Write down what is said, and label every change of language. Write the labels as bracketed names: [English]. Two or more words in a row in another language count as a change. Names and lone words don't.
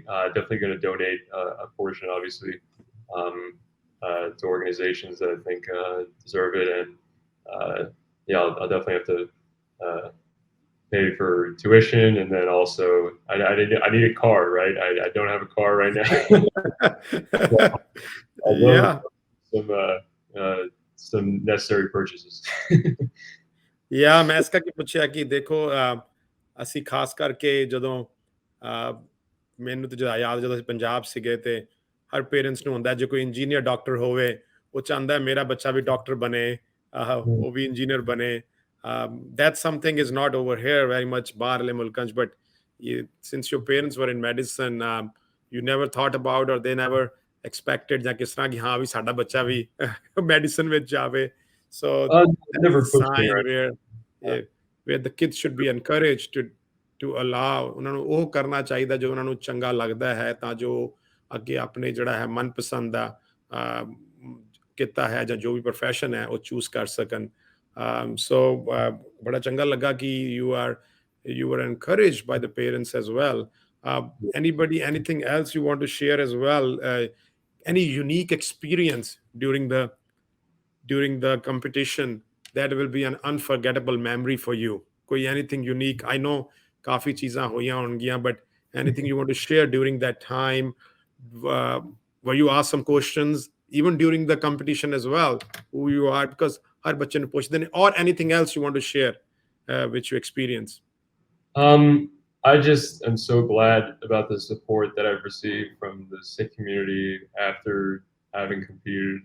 [English] Definitely going to donate a portion, obviously, to organizations that I think deserve it, and yeah, I'll definitely have to pay for tuition, and then also I need a car, right? I don't have a car right now. Yeah. Some necessary purchases. [Punjabi] ਯਾ ਮੈਂ ਇਸ ਕਰਕੇ ਪੁੱਛਿਆ ਕਿ ਦੇਖੋ ਅਸੀਂ ਖਾਸ ਕਰਕੇ ਜਦੋਂ ਮੈਨੂੰ ਤਾਂ ਯਾਦ ਜਦੋਂ ਅਸੀਂ ਪੰਜਾਬ ਸੀਗੇ ਤੇ ਹਰ ਪੇਰੈਂਟਸ ਨੂੰ ਹੁੰਦਾ ਜੇ ਕੋਈ ਇੰਜੀਨੀਅਰ ਡਾਕਟਰ ਹੋਵੇ ਉਹ ਚਾਹੁੰਦਾ ਮੇਰਾ ਬੱਚਾ ਵੀ ਡਾਕਟਰ ਬਣੇ ਉਹ ਵੀ ਇੰਜੀਨੀਅਰ ਬਣੇ [English] that something is not over here very much [Punjabi] ਬਾਹਰਲੇ ਮੁਲਕਾਂ 'ਚ [English] but since your parents were in medicine you never thought about or they never expected [Punjabi] ਜਾਂ ਕਿਸ ਤਰ੍ਹਾਂ ਕਿ ਹਾਂ ਵੀ ਸਾਡਾ ਬੱਚਾ ਵੀ ਮੈਡੀਸਨ ਵਿੱਚ ਜਾਵੇ [English] so that's Never a pushed me, sign right? where the kids should be encouraged to allow [Punjabi] ਉਹਨਾਂ ਨੂੰ ਉਹ ਕਰਨਾ ਚਾਹੀਦਾ ਜੋ ਉਹਨਾਂ ਨੂੰ ਚੰਗਾ ਲੱਗਦਾ ਹੈ ਤਾਂ ਜੋ ਅੱਗੇ ਆਪਣੇ ਜਿਹੜਾ ਹੈ ਮਨਪਸੰਦ ਦਾ ਕਿੱਤਾ ਹੈ ਜਾਂ ਜੋ ਵੀ profession ਹੈ ਉਹ choose ਕਰ ਸਕਣ so ਬੜਾ ਚੰਗਾ ਲੱਗਾ ਕਿ [English] you were encouraged by the parents as well anybody anything else you want to share as well any unique experience during the competition that will be an unforgettable memory for you koi anything unique I know [Punjabi] ਕਾਫੀ ਚੀਜ਼ਾਂ ਹੋਈਆਂ ਹੋਣਗੀਆਂ [English] but anything you want to share during that time were you asked some questions even during the competition as well who you are because [Punjabi] ਹਰ ਬੱਚੇ ਨੂੰ ਪੁੱਛਦੇ ਨੇ [English] or anything else you want to share which you experience I just am so glad about the support that I've received from the Sikh community after having competed.